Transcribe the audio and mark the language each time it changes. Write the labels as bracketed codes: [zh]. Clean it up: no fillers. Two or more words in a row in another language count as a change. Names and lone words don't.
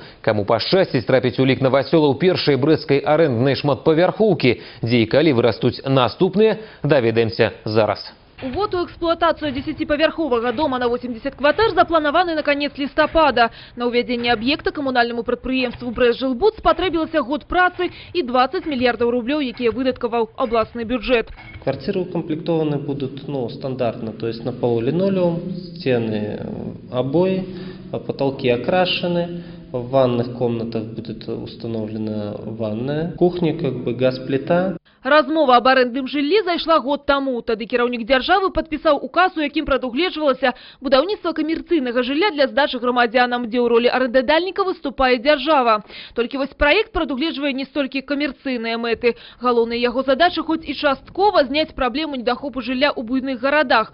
[be] Каму пашчасціць трапіць у лік навасёлаў першай брэсцкай арэнднай шматпавярхоўкі, дзе і калі вырастуць наступныя, даведаемся зараз. Увод у эксплуатацию 10-павярховага дома на 80 кватэр запланаваны на конец лістапада. На увядзенне аб'екта камунальнаму прадпрыемству «Брэсжилбуд» спатрэбілася год працы [ru] и 20 миллиардов [be] рублёў, якія выдаткаваў областный бюджет. [ru] Квартиры укомплектованы будут стандартно, то есть на полу линолеум, стены обои, потолки окрашены. В ванных комнатах будет установлена ванная, кухня, газ-плита. [be] Размова об арэндным жыллі зайшла год таму. Тады кіраўнік дзяржавы падпісаў указ, у якім прадугледжвалася будаўніцтва камерцыйнага жылля для здачы грамадзянам, дзе ў ролі арэндадальніка выступае дзяржава. Толькі вось праект прадугледжвае не столькі камерцыйныя мэты. Галоўнай яго задача хоць і часткова зняць праблему недахопу жылля ў буйных гарадах.